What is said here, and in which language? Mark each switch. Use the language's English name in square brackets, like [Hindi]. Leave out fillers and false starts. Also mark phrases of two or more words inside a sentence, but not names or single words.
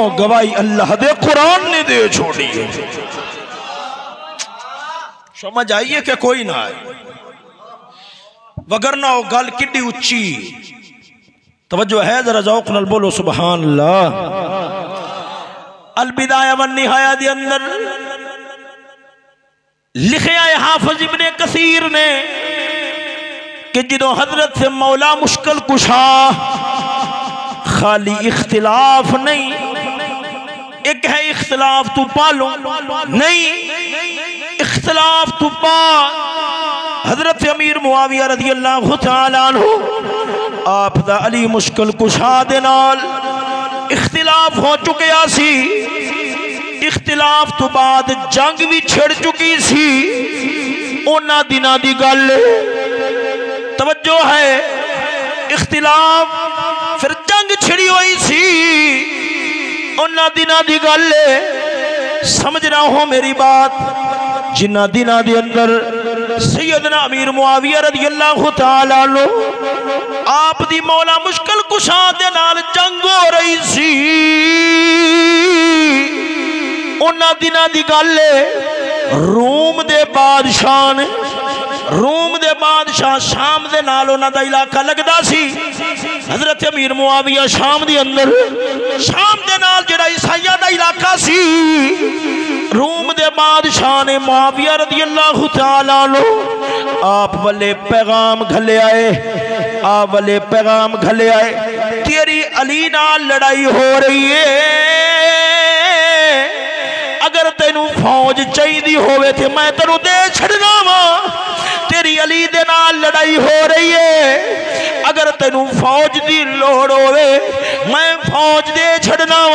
[Punjabi] گواہی اللہ دے قرآن نے دے چھوڑی اے۔ سمجھ آئی اے کہ کوئی نا آئے، وگرنہ او گل کڈی اچی. توجہ اے ذرا ذوق نال بولو [Arabic] سبحان الله. [Punjabi] البدایہ والنہایہ دے اندر لکھیا اے حافظ ابن کثیر نے کہ جو حضرت سے مولا مشکل کشا خالی اختلاف نہیں، اک اے اختلاف توں پالو نہیں، اختلاف توں پا. حضرت امیر معاویہ [Arabic] رضي الله تعالى عنه [Punjabi] آپ دا علی مشکل کشا دے نال اختلاف ہو چکیا سی. اختلاف توں بعد جنگ وی چھڑ چکی سی. اونہاں دناں دی گل توجہ اے، اختلاف فیر جنگ چھڑی ہوئی سی. اونہاں دناں دی گل سمجھ رہا ہو میری بات، جنہاں دناں دے اندر سیدنا امیر معاویہ [Arabic] رضي الله تعالى عنه [Punjabi] آپ دی مولا مشکل کشا دے نال جنگ ہو رہی سی. اونہاں دناں دی گل اے روم دے بادشاہ شام دے نال اونہاں دا علاقہ لگدا سی. حضرت امیر معاویہ شام دے اندر شام دے نال جہڑا عیسائیاں دا علاقہ سی روم دے بادشاہ نے معاویہ [Arabic] رضي الله تعالى عنه [Punjabi] آپ والے پیغام گھلے آئے تیری علی نال لڑائی ہو رہی اے، اگر تینوں فوج چاہیدی ہووے تے میں تینوں دے چھڈنا واں. تیری علی دے نال لڑائی ہو رہی اے، اگر تینوں فوج دی لوڑ ہووے میں فوج دے چھڈنا واں.